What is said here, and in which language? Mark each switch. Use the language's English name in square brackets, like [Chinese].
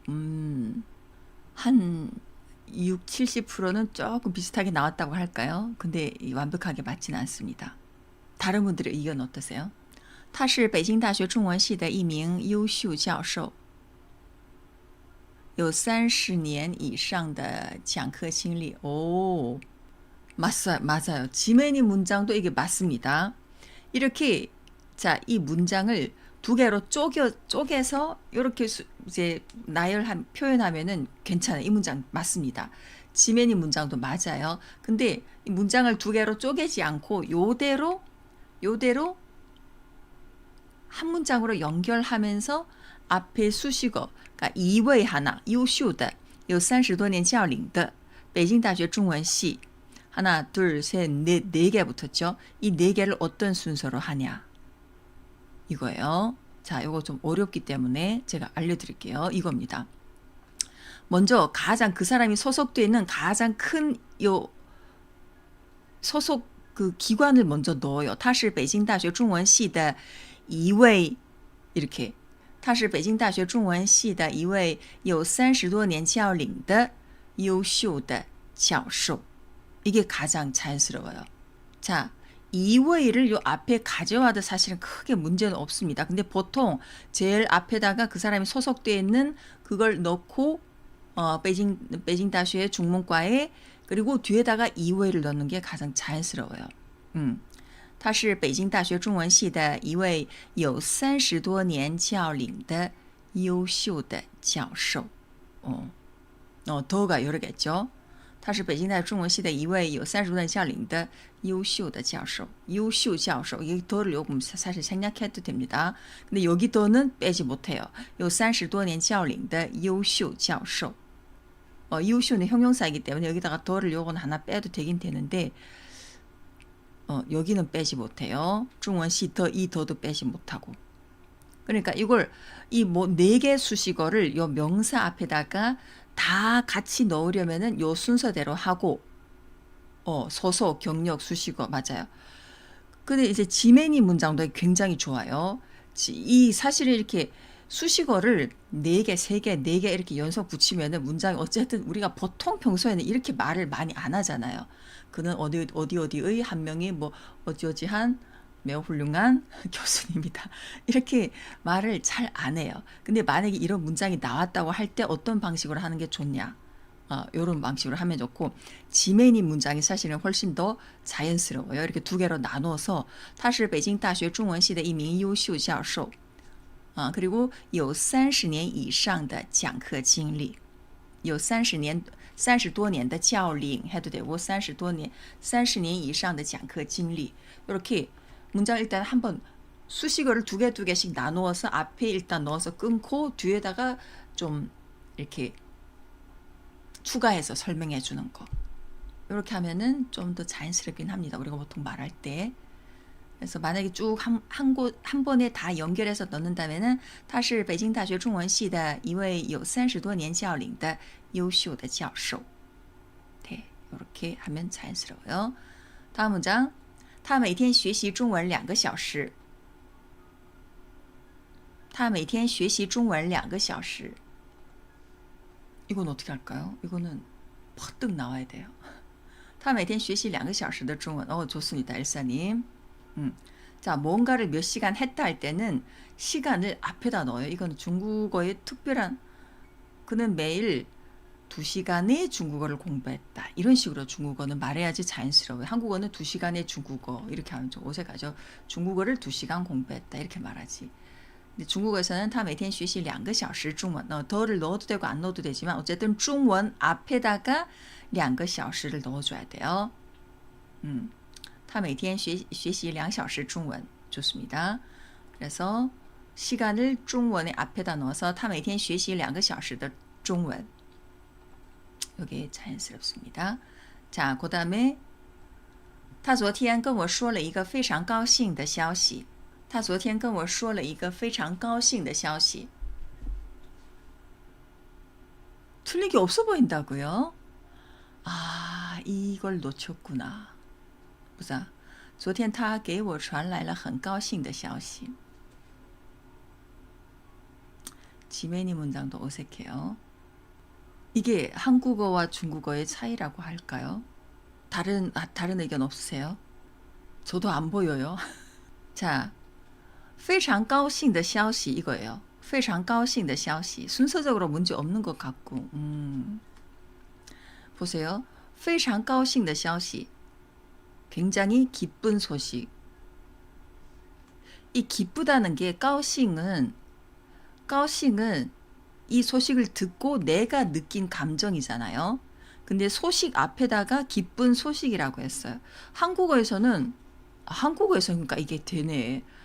[Korean] 한 6, 70%는 조금 비슷하게 나왔다고 할까요? 근데 완벽하게 맞진 않습니다. 다른 분들의 의견 어떠세요? [Chinese] 他是北京大学中文系的一名优秀教授，有30年以上的讲课经历. [Korean] 오, 맞아요. 지메니 문장도 이게 맞습니다. 이렇게 자, 이 문장을 두 개로 쪼개서 이렇게 이제 표현하면은 괜찮아요. 이 문장 맞습니다. 지메니 문장도 맞아요. 근데 이 문장을 두 개로 쪼개지 않고 요대로 한 문장으로 연결하면서 앞에 수식어, 그러니까 一位하나, [Chinese] 优秀的有30多年教龄的北京大学中文系 [Korean] 하나, 둘, 셋, 넷, 네 개 붙었죠. 이 네 개를 어떤 순서로 하냐 이거예요. 자, 이거 좀 어렵기 때문에 제가 알려드릴게요. 이겁니다. 먼저 가장 그 사람이 소속되어 있는 가장 큰 요 소속 그 기관을 먼저 넣어요. [Chinese] 他是北京大学中文系的一位 [Korean] 이렇게 [Chinese] 他是北京大学中文系的一位有30多年教龄的优秀的教授. [Korean] 이게 가장 자연스러워요. 자, 이웨이를 요 앞에 가져와도 사실은 크게 문제는 없습니다. 근데 보통 제일 앞에다가 그 사람이 소속되어 있는 그걸 넣고 베이징 다슈의 중문과에 그리고 뒤에다가 이웨이를 넣는 게 가장 자연스러워요. [Chinese] 他是北京大学中文系的一位有30多年教龄的优秀的教授. [Korean] 더가 여러겠죠. [Chinese] 他是北京大学中文系的一位有30多年教龄的优秀的教授. 优秀教授. [Korean] 이 더를 조금 사실 생략해도 됩니다. 근데 여기 더는 빼지 못해요. [Chinese] 有30多年教龄的优秀教授. [Korean] 优秀는 형용사이기 때문에 여기다가 더를 요거는 하나 빼도 되긴 되는데 여기는 빼지 못해요. 중원시 더, 이 더도 빼지 못하고. 그러니까 이걸 이 뭐 네 개 수식어를 요 명사 앞에다가 다 같이 넣으려면은 요 순서대로 하고 소속, 경력, 수식어 맞아요. 근데 이제 지메니 문장도 굉장히 좋아요. 이 사실은 이렇게 수식어를 4개, 3개, 4개 이렇게 연속 붙이면은 문장이 어쨌든 우리가 보통 평소에는 이렇게 말을 많이 안 하잖아요. 그는 어디의 한 명이 뭐 어디한 매우 훌륭한 교수님이다. 이렇게 말을 잘 안 해요. 근데 만약에 이런 문장이 나왔다고 할 때 어떤 방식으로 하는 게 좋냐? 이런 방식으로 하면 좋고 지메니 문장이 사실은 훨씬 더 자연스러워요. 이렇게 두 개로 나눠서 [Chinese] 他是北京大学中文系的一名优秀教授. [Korean] 그리고 [Chinese] 有30年以上的讲课经历. 有30多年的教龄 [Korean] 해도 되고 [Chinese] 30年以上的讲课经历. [Korean] 이렇게 문장 일단 한번 수식어를 두 개씩 나누어서 앞에 일단 넣어서 끊고 뒤에다가 좀 이렇게 추가해서 설명해 주는 거. 이렇게 하면은 좀 더 자연스럽긴 합니다. 우리가 보통 말할 때. 그래서 만약에 쭉 한 번에 다 연결해서 넣는다면은 [Chinese] 他是北京大学中文系的一位有30多年教龄的优秀的教授. [Korean] 네, 이렇게 하면 자연스러워요. 다음 문장. [Chinese] 他每天学习中文2个小时. 他每天学习中文2个小时. [Korean] 이건 어떻게 할까요? 이거는 퍼뜩 나와야 돼요. [Chinese] 他每天学习2个小时的中文. [Korean] 좋습니다. 일사님. 자, 뭔가를 몇 시간 했다 할 때는 시간을 앞에다 넣어요. 이건 중국어의 특별한 그는 매일 2시간의 중국어를 공부했다. 이런 식으로 중국어는 말해야지 자연스러워요. 한국어는 2시간의 중국어 이렇게 하면 좀 어색하죠. 중국어를 2시간 공부했다 이렇게 말하지. 근데 중국어에서는 [Chinese] 他每天学习2个小时中文. [Korean] 더를 넣어도 되고 안 넣어도 되지만 어쨌든 중원 앞에다가 [Chinese] 2个小时 [Korean] 를 넣어줘야 돼요. [Chinese] 他每天学习2小时中文. [Korean] 좋습니다. 그래서 시간을 중원의 앞에다 넣어서 [Chinese] 他每天学习2个小时的中文. [Korean] 이게 자연스럽습니다. 자, 그 다음에 [Chinese] 他昨天跟我说了一个非常高兴的消息。他昨天跟我说了一个非常高兴的消息。 [Korean] 틀린 게 없어 보인다고요? 아, 이걸 놓쳤구나. 보자. [Chinese] 昨天他给我传来了很高兴的消息. [Korean] 지메니 문장도 어색해요. 이게 한국어와 중국어의 차이라고 할까요? 다른 의견 없으세요? 저도 안 보여요. 자, [Chinese] 非常高兴的消息 [Korean] 이거예요. [Chinese] 非常高兴的消息 [Korean] 순서적으로 문제 없는 것 같고 보세요. [Chinese] 非常高兴的消息 [Korean] 굉장히 기쁜 소식. 이 기쁘다는 게 까오싱은 이 소식을 듣고 내가 느낀 감정이잖아요. 근데 소식 앞에다가 기쁜 소식이라고 했어요. 한국어에서는 그러니까 이게 되네.